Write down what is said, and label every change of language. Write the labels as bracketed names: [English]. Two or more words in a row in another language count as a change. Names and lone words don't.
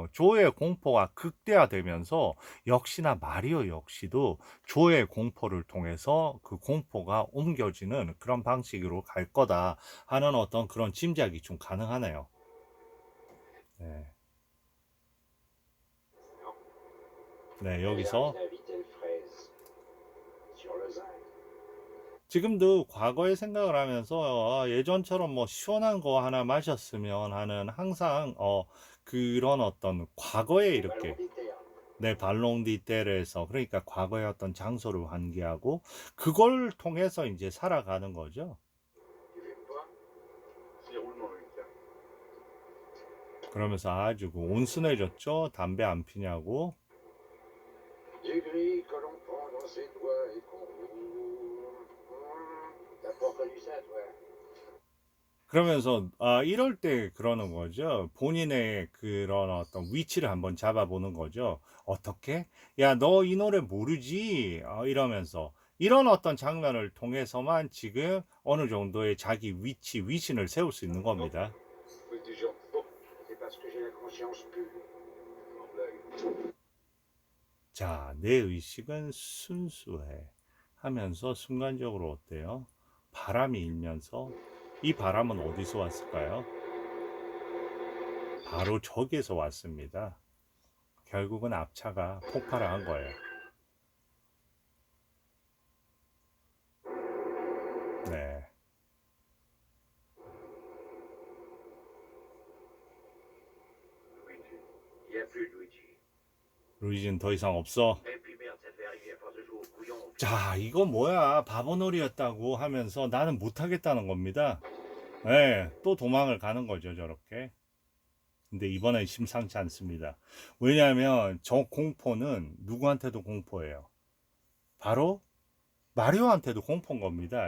[Korean] 조의 공포가 극대화되면서 역시나 마리오 역시도 조의 공포를 통해서 그 공포가 옮겨지는 그런 방식으로 갈 거다 하는 어떤 그런 짐작이 좀 가능하네요. 네. 네, [French] Elle a [Korean] 여기서 [French] une invitée fraise sur Lausanne. [Korean] 지금도 과거의 생각을 하면서 예전처럼 뭐 시원한 거 하나 마셨으면 하는 항상 그런 어떤 과거에 [French] Au [Korean] 이렇게 [French] Ballon des Théâtres. [Korean] 내 발롱디테르에서 그러니까 과거의 어떤 장소를 환기하고 그걸 통해서 이제 살아가는 거죠. [French] Tu fumes toi? Si, roulement, oui, tiens. [Korean] 그러면서 아주 그 온순해졌죠. 담배 안 피냐고. [French] Du gris que l'on prend dans ses doigts et qu'on roule. T'as pas connu ça, toi? [Korean] 그러면서 이럴 때 그러는 거죠. 본인의 그런 어떤 위치를 한번 잡아보는 거죠. 어떻게? 야, 너 이 노래 모르지? 이러면서 이런 어떤 장면을 통해서만 지금 어느 정도의 자기 위치, 위신을 세울 수 있는 겁니다. [French] Oui, du genre. Bon, C'est parce que j'ai la conscience pure. en blague. [Korean] 자, 내 의식은 순수해 하면서 순간적으로 어때요? 바람이 일면서 이 바람은 어디서 왔을까요? 바로 저기에서 왔습니다. 결국은 앞차가 폭발을 한 거예요. 네. [French] Luigi. Il n'y a plus de Luigi. [Korean] 루이지는 더 이상 없어. [French] Et puis merde, ça devait arriver à force de jouer au couillon. [Korean] 자, 이거 뭐야? 바보놀이였다고 하면서 나는 못하겠다는 겁니다. 네, 또 도망을 가는 거죠, 저렇게. 근데 이번엔 심상치 않습니다. 왜냐하면 저 공포는 누구한테도 공포예요. 바로 마리오한테도 공포인 겁니다.